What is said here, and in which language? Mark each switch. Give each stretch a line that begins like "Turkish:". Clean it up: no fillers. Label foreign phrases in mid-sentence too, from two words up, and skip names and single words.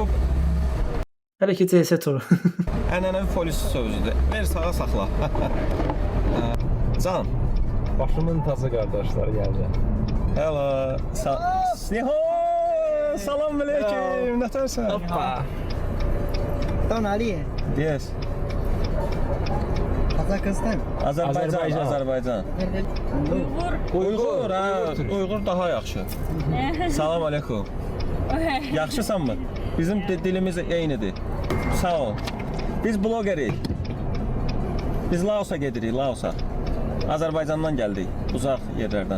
Azerbaijani: Hələ ki CS turu. Ənənəvi polis sözüdür. Ver sağa saxla. Can. Başımın tacı qardaşlar gəldi. Hello. Salam aleyküm. Nətərsən? Hoppa.
Chinese: 到哪里？
English: Yes.
Chinese: 哈萨克斯坦。
Azerbaijani: Azərbaycan. Uyğur, ha. Uyğur daha yaxşı. Salam aleyküm. Yaxşısanmı? Bizim dilimiz eynidir. Sağ ol. Biz blogerik. Biz Laosa gedirik, Laosa. Azərbaycandan gəldik, uzaq yerlərdən.